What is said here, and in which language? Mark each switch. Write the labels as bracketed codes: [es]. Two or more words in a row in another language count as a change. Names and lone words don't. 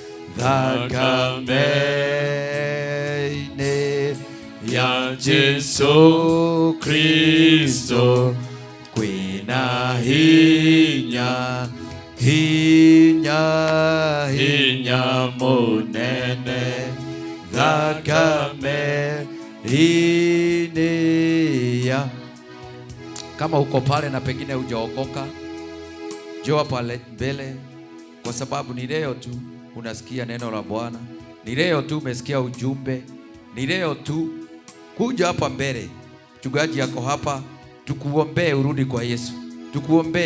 [ki] thakame-inĩ ya Jesu Kristo kwĩna hinya, hinya, hinya munene thakame-inĩ ya. [sw] Kama uko pale na pengine hujaokoka, njoo pale mbele, kwa sababu ni leo tu unasikia neno la Bwana, ni leo tu umesikia ujumbe, ni leo tu. Kuja hapa mbele, mchungaji yako hapa, tukuombee urudi kwa Yesu, tukuombee.